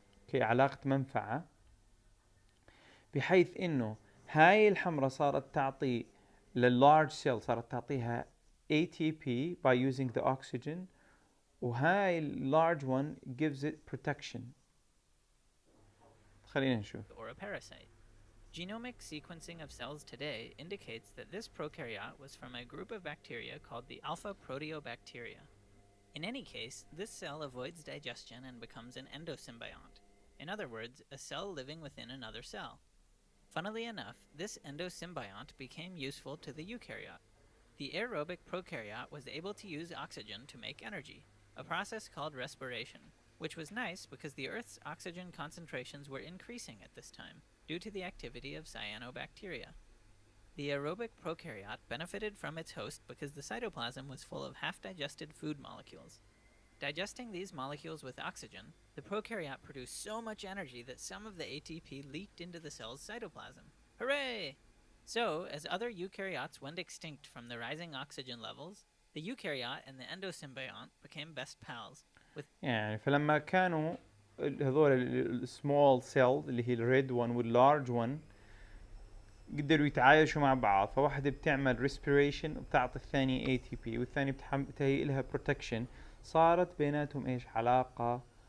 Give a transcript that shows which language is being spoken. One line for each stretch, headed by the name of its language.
Arabic: اوكي، علاقة منفعة، بحيث انه هاي الحمرة صارت تعطي لللارج سيل، صارت تعطيها ATP
English: by using the oxygen،
Arabic: وهاي اللارج
English: one gives it protection.
Arabic: خلينا نشوف.
English: or a parasite. Genomic sequencing of cells today indicates that this prokaryote was from a group of bacteria called the alpha proteobacteria. In any case, this cell avoids digestion and becomes an endosymbiont. In other words, a cell living within another cell. Funnily enough, this endosymbiont became useful to the eukaryote. The aerobic prokaryote was able to use oxygen to make energy, a process called respiration, which was nice because the Earth's oxygen concentrations were increasing at this time due to the activity of cyanobacteria. The aerobic prokaryote benefited from its host because the cytoplasm was full of half-digested food molecules. Digesting these molecules with oxygen, the prokaryote produced so much energy that some of the ATP leaked into the cell's cytoplasm. Hooray! So, as other eukaryotes went extinct from the rising oxygen levels, the eukaryote and the endosymbiont became best pals.
Arabic: يعني فلما كانوا هذول السمول سيل اللي هي الريد 1 واللارج 1 قدروا يتعايشوا مع بعض، فواحدة بتعمل respiration وبتعطي الثانية ATP، والثانية بتهيئ لها protection، صارت بيناتهم ايش؟ علاقة.